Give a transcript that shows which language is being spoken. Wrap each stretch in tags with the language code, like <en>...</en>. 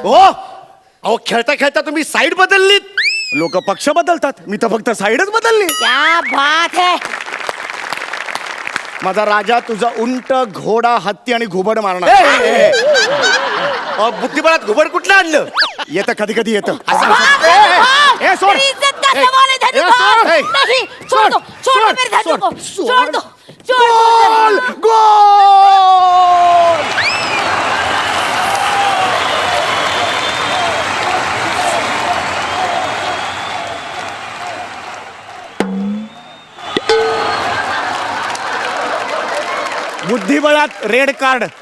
<mr>हो अहो खेळता खेळता तुम्ही साईड बदललीत लोक पक्ष बदलतात मी तर फक्त साईडच बदलली</mr> <hi>क्या बात है</hi> <mr>माझा राजा तुझा उंट घोडा हत्ती आणि घुबड मारणार अहो, बुद्धिबळात घुबड कुठलं आणलं येतं कधी कधी येतं भाग, भाग. ए, सोड.</mr> <hi>मेरी इज्जत का सवाल है धनु ए,</hi> <mr>भाग. सोड. ए.</mr> <hi>नहीं छोड़ दो छोड़ दो मेरे धनु को छोड़ दो छोड़</hi> <en>गोल</en> <hi>दो</hi> <mr>गोल बुद्धिबळात रेड कार्ड</mr>